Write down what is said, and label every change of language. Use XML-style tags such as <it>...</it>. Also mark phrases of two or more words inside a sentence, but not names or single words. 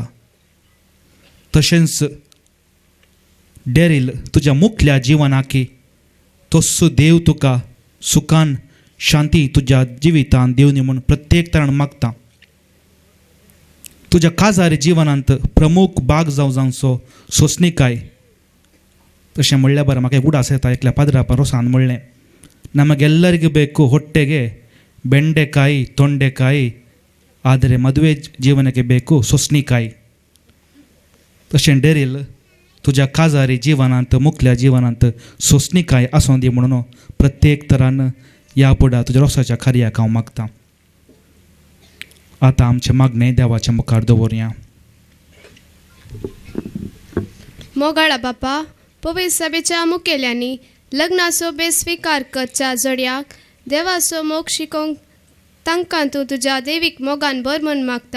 <kok>तशेंच डेरील तुज्या मुखल्या जिवनाकी तस्सो देव तुका सुखान शांती तुज्या जिवितान दिवनी म्हूण प्रत्येक तरान मागता. तुज्या काजारी जिवनांत प्रमुख भाग जावचो सोंसणीकाय. तशें म्हणल्या बरें म्हाका एक उडास येता एकल्या पाद्रापा रोसान म्हणलें</kok> <kn>ನಮಗೆಲ್ಲರಿಗೂ ಬೇಕು ಹೊಟ್ಟೆಗೆ ಬೆಂಡೆಕಾಯಿ ತೊಂಡೆಕಾಯಿ ಆದರೆ ಮದುವೆ ಜೀವನಕ್ಕೆ ಬೇಕು ಸೊಸನಿಕಾಯಿ.</kn> <kok>तशें डेरील तुज्या काजारी जिवनांत मुखल्या जिवनांत सोंसणीकाय आसूं दी म्हणून प्रत्येक तरान ह्या फुडार तुज्या रोसाच्या कार्याक हांव मागतां. आतां आमचें मागणें देवाच्या मुखार दवरया. मोगाळा बापा पवित्र सभेच्या मुखेल्यांनी लग्नाचो बेस्वीकार करच्या जोड्याक देवाचो मोग शिकोवंक तांकां तूं तुज्या देवीक मोगान बर म्हूण मागता.</kok>